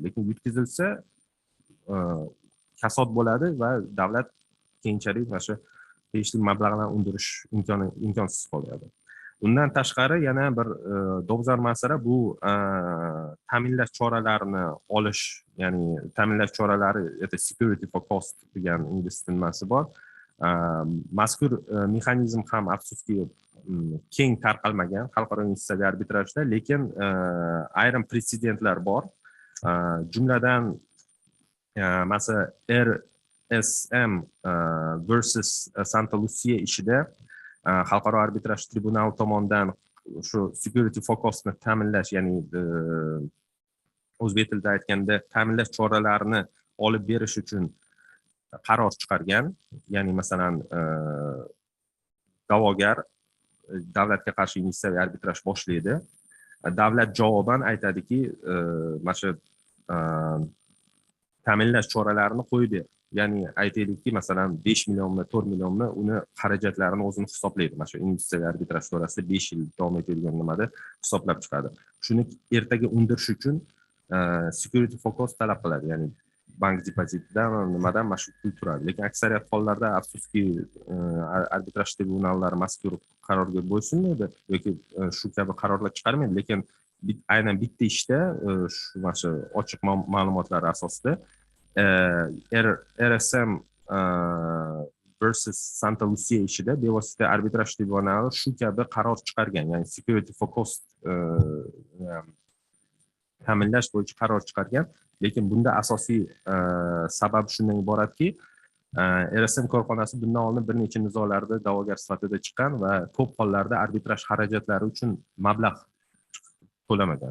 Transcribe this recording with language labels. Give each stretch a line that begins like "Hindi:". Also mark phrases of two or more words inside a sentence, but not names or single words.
Uzbek: Lekin yutkazilsa kasod bo'ladi va davlat keyinchalik mana shu tegishli mablag'larni undirish imkonsiz qoladi. Undan tashqari yana bir dolzarb masala bu ta'minlash choralarini olish, ya'ni ta'minlash choralari
English: security for cost
Uzbek: degan ingliz tilmasi bor. Mazkur mexanizm ham afsuski keng tarqalmagan xalqaro investitsiyaviy arbitrajda, lekin ayrim pretsedentlar bor. Jumladan masalan RSM versus Santa Lucia ishida xalqaro arbitraj tribunali tomonidan shu
English: security for costni
Uzbek: ta'minlash, ya'ni o'zbek tilida aytganda ta'minlash choralarini olib berish uchun qaror chiqargan. Ya'ni masalan da'vogar davlatga qarshi investitsiyaviy arbitraj boshlaydi. Davlat javoban aytadiki, mana shu ta'minlash choralarini qo'yib ber. Ya'ni aytaylikki, masalan 5 millionmi, 4 millionmi uni xarajatlarini o'zini hisoblaydi. Mana shu investitsiyaviy arbitraj to'g'risida 5 yil davom etadigan nimada hisoblab chiqadi. Shuni ertaga undirish uchun
English: security for cost
Uzbek: talab qiladi. Ya'ni bank depozitidan nimadan mana shu pul turadi. Lekin aksariyat hollarda afsuski arbitraj tribunallari mazkur qarorga bo'ysunmaydi yoki shu kabi qarorlar chiqarmaydi. Lekin aynan bitta ishda shu mana shu ochiq ma'lumotlar asosida RSM versus Santa Lucia ishida bevosita arbitraj tribunali shu kabi qaror chiqargan. Ya'ni
English: security for cost
Uzbek: ta'minlash bo'yicha qaror chiqargan. Lekin bunda asosiy sabab shundan iboratki, RSM korxonasi bundan oldin bir necha nizolarda da'vogar sifatida chiqqan va ko'p hollarda arbitraj xarajatlari uchun mablag' to'lamagan.